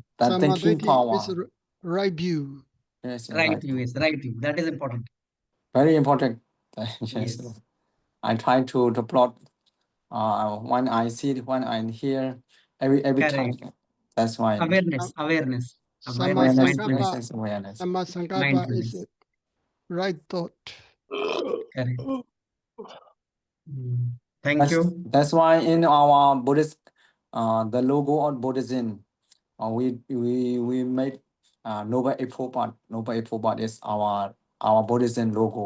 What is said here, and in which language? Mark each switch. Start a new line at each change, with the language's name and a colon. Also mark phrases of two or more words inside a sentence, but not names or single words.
English: that thinking Samadhi power. is right view. Yes, Right view is right view. That is important. very important. Yes. Yes. I try to plot when I see it, when I hear every time. Correct. That's why Awareness. Sama Mindfulness. Sankappa. awareness.
Pali: Sama Sankappa
English: Mindfulness. is right thought. Correct. Thank you. That's why in our Buddhist, the logo of Buddhism, we made Noble Eightfold Path. Noble Eightfold Path is our Buddhism logo.